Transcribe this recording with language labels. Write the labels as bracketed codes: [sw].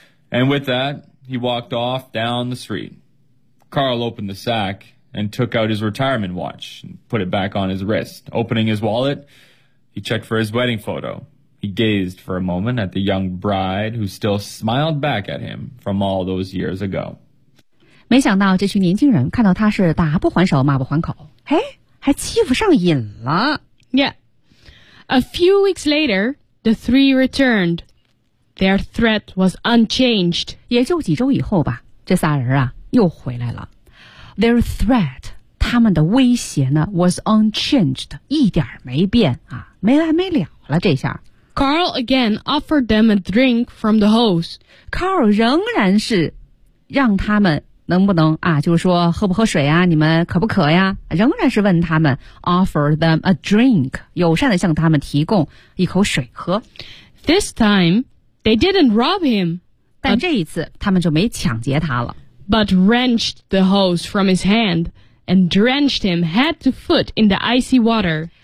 [en] And with that, he walked off down the street. Carl opened the sack. And took out his retirement watch and put it back on his wrist. Opening his wallet, he checked for his wedding photo. He gazed for a moment at the young bride who still smiled back at him from all those years ago. [zh] 没想到这群年轻人看到他是打不还手骂不还口，哎，还欺负上瘾了。 [en] Yeah. A few weeks later, the three returned. Their threat was unchanged. [zh] 也就几周以后吧，这仨人啊又回来了。 [en] Their threat, [zh] 他们的威胁呢 [en] was unchanged, [zh] 一点没变啊，没完没了了这下。 [en] Carl again offered them a drink from the hose. [zh] Carl 仍然是让他们能不能啊，就是说喝不喝水啊，你们渴不渴呀，仍然是问他们 [en] offer them a drink, [zh] 友善的向他们提供一口水喝。 [en] This time, they didn't rob him. [zh] 但这一次他们就没抢劫他了。 [en] But wrenched the hose from his hand and drenched him head to foot in the icy water.